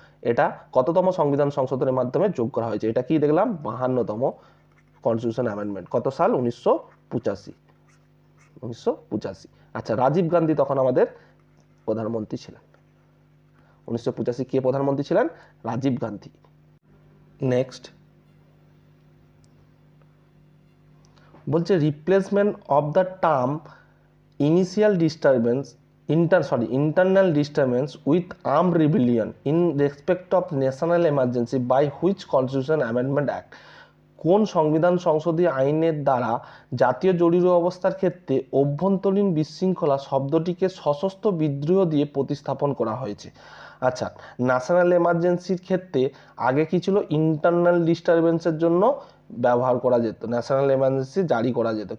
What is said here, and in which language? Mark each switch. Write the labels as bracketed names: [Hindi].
[Bangla] এটা কততম সংবিধান সংশোধনের মাধ্যমে যোগ করা হয়েছে? এটা কি দেখলাম? 52তম কনস্টিটিউশন অ্যামেন্ডমেন্ট। কত সাল? 1985। 1985। আচ্ছা, রাজীব গান্ধী তখন আমাদের প্রধানমন্ত্রী ছিলেন। 1985 কে প্রধানমন্ত্রী ছিলেন? রাজীব গান্ধী। নেক্সট বলছে [English] Replacement of the term initial disturbance internal disturbance with armed rebellion in respect of national emergency by which constitution amendment act? [Bangla] কোন সংবিধান সংশোধনী আইনের দ্বারা জাতীয় জরুরি অবস্থার ক্ষেত্রে অভ্যন্তরীণ বিশৃঙ্খলা শব্দটিকে সশস্ত্র বিদ্রোহ দিয়ে প্রতিস্থাপন করা হয়েছে? আচ্ছা, ন্যাশনাল এমার্জেন্সির ক্ষেত্রে আগে কি ছিল? ইন্টারনাল ডিস্টারবেন্সের জন্য ব্যবহার করা যেত, ন্যাশনাল এমার্জেন্সি জারি করা যেত।